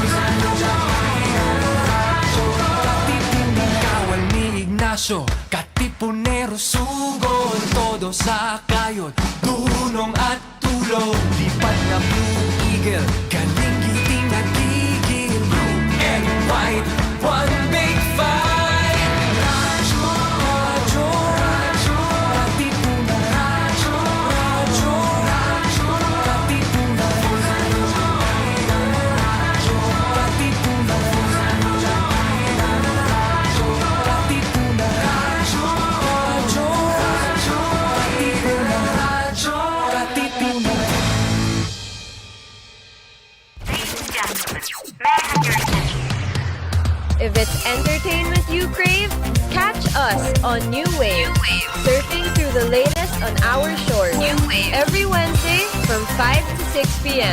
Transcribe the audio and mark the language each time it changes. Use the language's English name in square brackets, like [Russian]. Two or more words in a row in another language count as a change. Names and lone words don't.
[Filipino] Radyo Katipunan. Kawal ni Ignacio, Katipunero sugod, todo sa kayod, dunong at tulog. Lipat na Blue Eagle, galing giting nagigil. [English] Blue and white, one big fight. Radyo, Radyo, Radyo Katipunan. Radyo, Radyo, Radyo Katipunan. Radyo Katipunan. Radyo Katipunan. Radyo, Radyo, Radyo Katipunan. Radyo Katipunan. If it's entertainment you crave, catch us on New Wave. Surfing through the latest on our shores. New Wave. Every Wednesday from 5 to 6 p.m.